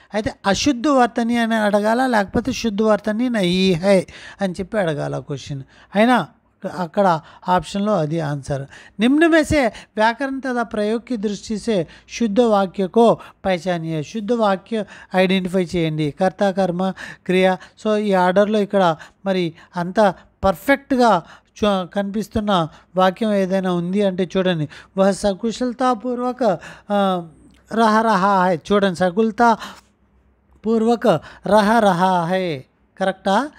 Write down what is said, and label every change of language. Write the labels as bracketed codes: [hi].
[te] అయితే అశుద్ధ వర్తని అని అడగాల, లేకపోతే శుద్ధ వర్తని [hi] నహీ హై [te] అని చెప్పి అడగాల క్వశ్చన్. అయినా అక్కడ ఆప్షన్లో అది ఆన్సర్. [hi] निम्न में से व्याकरण तथा प्रयोग की दृष्टि से शुद्ध वाक्य को पहचानिए. शुद्ध वाक्य [te] ఐడెంటిఫై చేయండి. కర్త కర్మ క్రియ. సో ఈ ఆర్డర్లో ఇక్కడ మరి అంత పర్ఫెక్ట్గా కనిపిస్తున్న వాక్యం ఏదైనా ఉంది అంటే చూడండి. [hi] వహ సకుశలతాపూర్వక రహా హై. [te] చూడండి, [hi] సకులతా పూర్వక రహా హై [te] కరెక్టా?